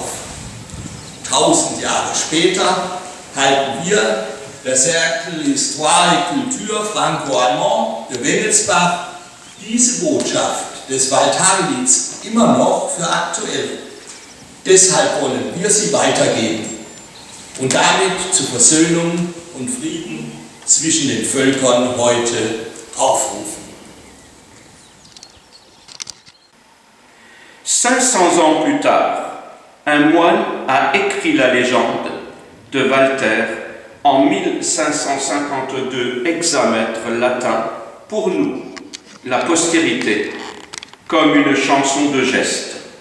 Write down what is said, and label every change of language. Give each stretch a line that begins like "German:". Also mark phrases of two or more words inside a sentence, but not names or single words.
German: 1000 Jahre später halten wir, der Cercle Histoire et Culture Franco-Allemand de Wengelsbach, diese Botschaft des Valtari-Lieds immer noch für aktuell. Deshalb wollen wir sie weitergeben und damit zur Versöhnung und Frieden zwischen den Völkern heute aufrufen.
French: 500 ans plus tard, un moine a écrit la légende de Walter en 1552 hexamètres latin pour nous, la postérité, comme une chanson de geste.